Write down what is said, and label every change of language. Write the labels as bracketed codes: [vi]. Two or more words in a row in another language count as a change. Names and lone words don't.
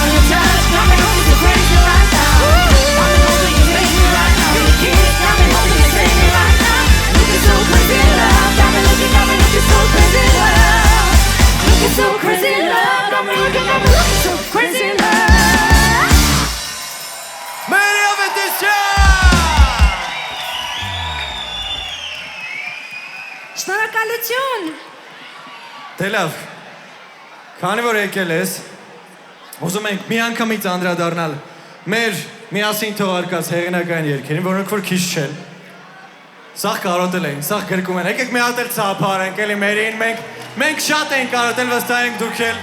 [en] Your touch, got me looking so crazy right now. Got me looking so crazy right now. Your kiss, got me hoping to save me right now. Looking so crazy love. Got me looking so crazy love. Looking so crazy love. Got me looking so crazy love. [hy] Մերի Ավետիսյան! Շնորհակալություն։ Դե լավ, քանի որ եկել ես, ուզում ենք մի անգամից անդրադառնալ մեր միասին թողարկած հեղինակային երգերին, որոնք որ քիչ չեն։ Սաղ կարոտել էին, սաղ գրկում են, եկեք մի հատ էլ ծափարենք, էլի մերին, մենք շատ ենք կարոտել, վստահ ենք դուք էլ։